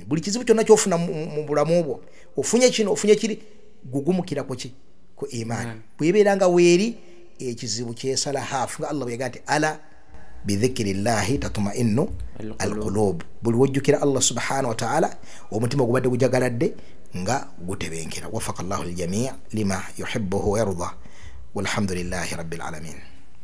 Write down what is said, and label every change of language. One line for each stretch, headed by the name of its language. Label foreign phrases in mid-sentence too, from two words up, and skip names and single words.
Ganda: buli kizibu kyonna kyofuna mu bulamu bwo ofunye kino ofunye kiri gugumukira ku imaani bwebeeranga weeri ekizibu kyesala haafu nga Allah bwegamba nti
Arabic: ألا بذكر الله تطمئن القلوب
Ganda: buli wojjukira Allah
Arabic: سبحانه وتعالى
Ganda: omutima gubadde gujagaladde nga gutebenkera
Arabic: وفق الله الجميع لما يحبه ويرضى والحمد لله رب العالمين.